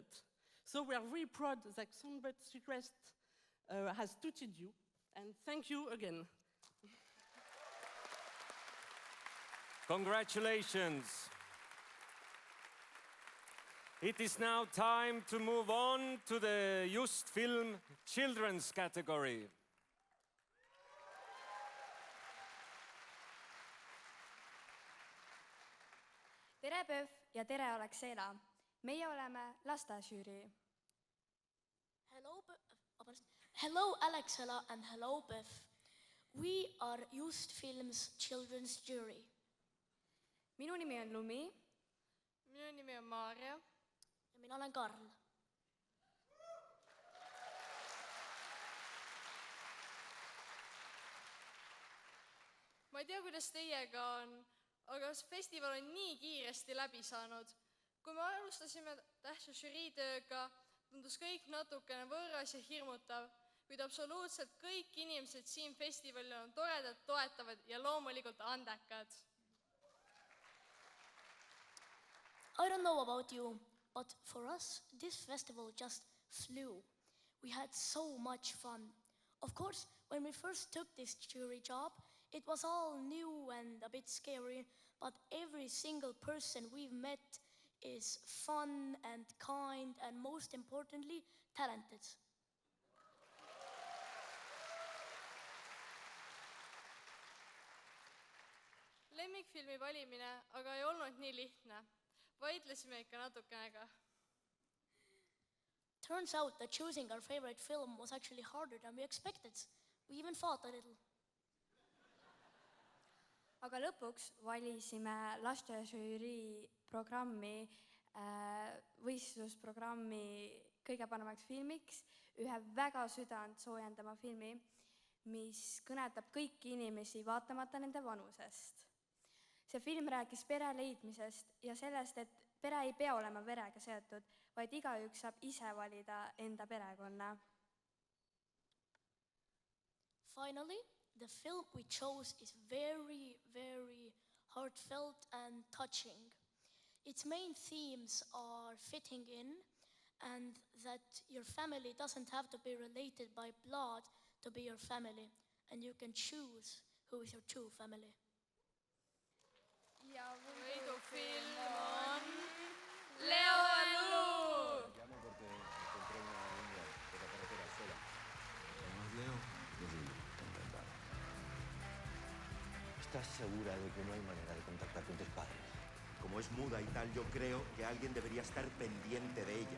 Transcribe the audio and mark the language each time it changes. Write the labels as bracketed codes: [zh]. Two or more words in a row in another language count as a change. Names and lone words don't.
[en] So we are very proud that Songbirds Request has tutored you, and thank you again. Congratulations. It is now time to move on to the Just Film Children's category. [et] Tere PÖFF ja tere Alexela. Meie oleme lastežürii. [en] Hello Alexela and hello PÖFF. We are Just Films Children's Jury. [et] Minu nimi on Lumi. Minu nimi on Maarja. Ja mina olen Karl. Ma ei tea, kuidas teiega on, aga festival on nii kiiresti läbi saanud. Kui me alustasime tähtsa žüriitööga, tundus kõik natukene võõras ja hirmutav, kuid absoluutselt kõik inimesed siin festivalil on toredad, toetavad ja loomulikult andekad. [en] I don't know about you, but for us, this festival just flew. We had so much fun. Of course, when we first took this jury job, it was all new and a bit scary, but every single person we've met is fun and kind and most importantly, talented. [et] Lemmikfilmi valimine aga ei olnud nii lihtne. Vaidlesime ikka natukenega. [en] Turns out that choosing our favorite film was actually harder than we expected. We even fought a little. [et] Aga lõpuks valisime lastežürii programmi, võistlusprogrammi kõige panemaks filmiks ühe väga südant soojendama filmi, mis kõnetab kõiki inimesi vaatamata nende vanusest. See film rääkis pere leidmisest ja sellest, et pere ei pea olema verega seotud, vaid igaüks saab ise valida enda perekonna. [en] Finally, the film we chose is very, very heartfelt and touching. Its main themes are fitting in and that your family doesn't have to be related by blood to be your family, and you can choose who is your true family. [et] ja võidufilm on Leo ja Lu. [es] Llamo porque encontré una niña por la carretera sola. ¿No es Leo? Yo sí, encantado. ¿Estás segura de que no hay manera de contactar con tus padres? Como es muda y tal, yo creo que alguien debería estar pendiente de ella.